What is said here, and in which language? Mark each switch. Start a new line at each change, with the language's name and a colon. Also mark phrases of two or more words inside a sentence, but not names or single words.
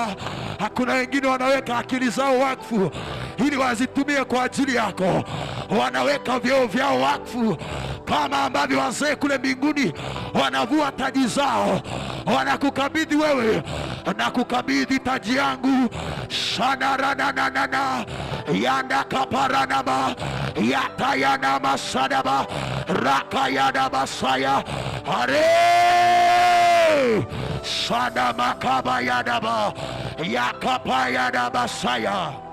Swahili: Hakuna wengine wanaweka akili zao wakfu ili wazitumie kwa ajili yako. Wanaweka vyeo vyao wakfu kama ambavyo wazee kule mbinguni wanavua taji zao. Wanakukabidhi wewe, nakukabidhi taji yangu. Shanarananana yanda kaparanama yatayana masadaba rakayana masaya are shana makaba yadaba yakapayana masaya.